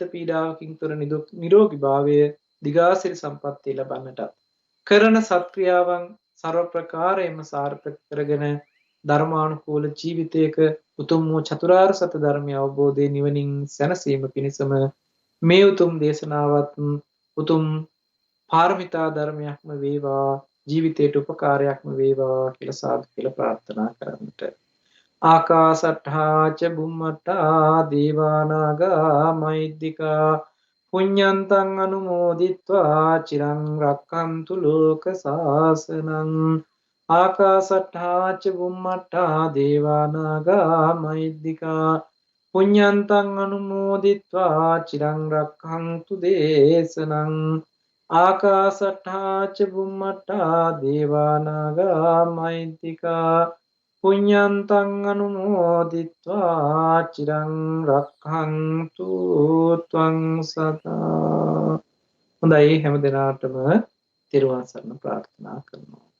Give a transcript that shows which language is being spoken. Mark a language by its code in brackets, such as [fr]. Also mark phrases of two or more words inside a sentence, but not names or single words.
[si] පීඩාවකින් තොර නිරෝගී භාවය, දිගාසිරි සම්පන්නිය ලබන්නට කරන සත්ක්‍රියාවන් ਸਰව ප්‍රකාරයෙන්ම සාර්ථක කරගෙන ධර්මානුකූල ජීවිතයක උතුම් වූ චතුරාර්ය සත්‍ය ධර්මය අවබෝධයේ නිවනින් සැනසීම පිණිසම මේ උතුම් දේශනාවත් උතුම් පාරමිතා ධර්මයක්ම වේවා, ජීවිතයට උපකාරයක්ම වේවා කියලා සාදු කියලා ප්‍රාර්ථනා කරන්නට. [pi] ආකාසට්ඨා ච බුම්මට්ඨා දේවානාගා මහිද්దికා පුඤ්ඤන්තං අනුමෝදිත්වා චිරං රක්ඛන්තු ලෝක සාසනං. ආකාසට්ඨා ච බුම්මට්ඨා දේවානාගා මහිද්దికා පුඤ්ඤන්තං අනුමෝදිත්වා චිරං රක්ඛන්තු දේශනං. ආකාසට්ඨා ච බුම්මට්ඨා දේවානාගා මහිද්దికා පුඤ්ඤන්තං අනුමෝදිත්වා චිරං රක්ඛන්තු ත්වං සදා. [si] හොඳයි, හැම දිනාටම තෙරුවන් සරණ ප්‍රාර්ථනා කරනවා.